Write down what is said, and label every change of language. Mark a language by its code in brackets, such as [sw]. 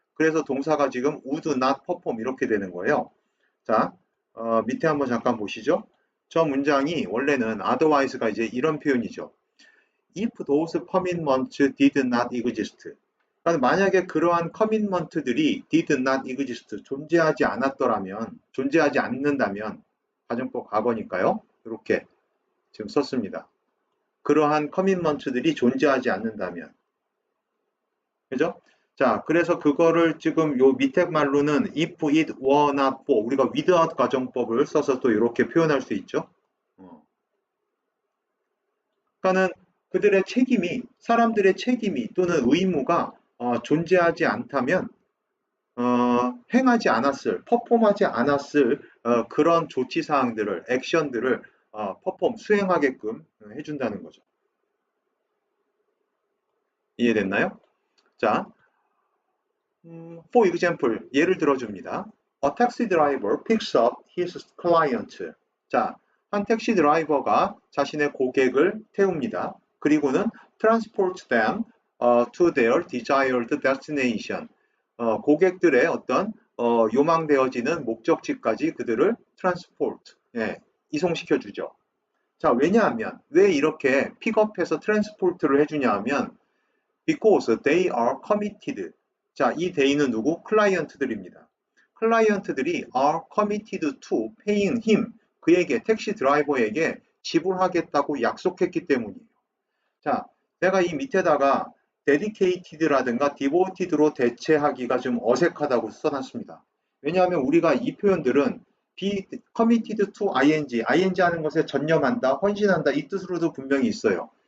[ko] 그래서 동사가 지금 [en] would not perform [ko] 이렇게 되는 거예요. 자, 밑에 한번 잠깐 보시죠. 저 문장이 원래는 otherwise가 이제 이런 표현이죠. [en] If those commitments did not exist. [ko] 그러니까 만약에 그러한 커밋먼트들이 [en] did not exist, [ko] 존재하지 않았더라면, 존재하지 않는다면, 가정법 과거니까요. 이렇게 지금 썼습니다. 그러한 커밋먼트들이 존재하지 않는다면. 그죠? 자, 그래서 그거를 지금 요 밑에 말로는 [en] if it were not for, [ko] 우리가 without 가정법을 써서 또 이렇게 표현할 수 있죠. 그러니까는 그들의 책임이, 사람들의 책임이 또는 의무가 존재하지 않다면 행하지 않았을, 퍼폼하지 않았을 그런 조치 사항들을, 액션들을 수행하게끔 해준다는 거죠. 이해됐나요? 자, [en] for example, [ko] 예를 들어줍니다. [en] A taxi driver picks up his client. [ko] 자, 한 택시 드라이버가 자신의 고객을 태웁니다. [en] 그리고는 transport them to their desired destination. [ko] 고객들의 어떤 요망되어지는 목적지까지 그들을 transport, 이송시켜 주죠. 자, 왜냐하면 왜 이렇게 픽업해서 트랜스포트를 해주냐 하면 [en] because they are committed. [ko] 자, 이 they는 누구? 클라이언트들입니다. [en] 클라이언트들이 are committed to paying him. [ko] 그에게, 택시 드라이버에게 지불하겠다고 약속했기 때문이에요. 자, 내가 이 밑에다가 dedicated라든가 devoted로 대체하기가 좀 어색하다고 써놨습니다. 왜냐하면 우리가 이 표현들은 [en] be committed to ing [ko] 하는 것에 전념한다, 헌신한다 이 뜻으로도 분명히 있어요.